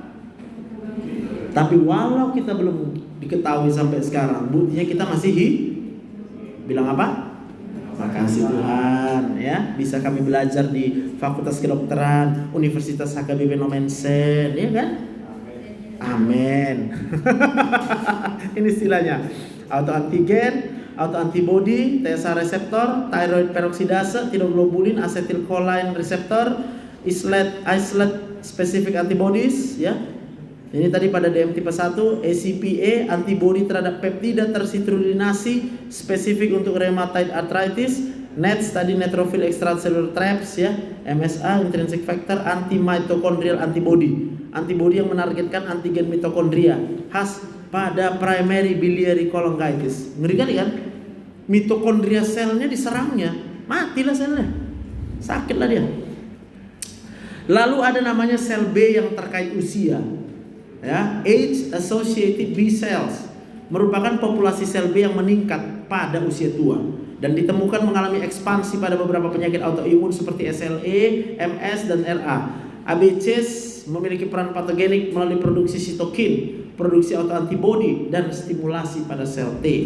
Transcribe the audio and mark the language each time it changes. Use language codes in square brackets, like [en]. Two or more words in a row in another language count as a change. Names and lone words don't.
[id] Tapi walau kita belum diketahui sampai sekarang, buktinya kita masih bilang apa? Makasih Tuhan, ya. Bisa kami belajar di Fakultas Kedokteran Universitas HKBP Nomensen, ya kan? Amin. Ini istilahnya autoantigen, autoantibody, TSH reseptor, thyroid peroksidase, tiroglobulin, acetylcholine reseptor, [en] isolate specific antibodies, [id] ya. Ini tadi pada DM tipe 1, ACPA, antibody terhadap peptida tercitrulinasi spesifik untuk [en] rheumatoid arthritis, [id] NETs tadi [en] neutrophil extracellular traps, [id] ya, MSA, [en] intrinsic factor, anti-mitochondrial antibody, [id] antibody yang menargetkan antigen mitokondria, khas pada [en] primary biliary cholangitis. [id] Ngeri kali kan? Mitokondria selnya diserangnya, matilah selnya, sakitlah dia. Lalu ada namanya sel B yang terkait usia, ya, [en] age associated B cells, [id] merupakan populasi sel B yang meningkat pada usia tua dan ditemukan mengalami ekspansi pada beberapa penyakit autoimun seperti SLE, MS, dan RA. ABCs memiliki peran patogenik melalui produksi sitokin, produksi autoantibody, dan stimulasi pada sel T.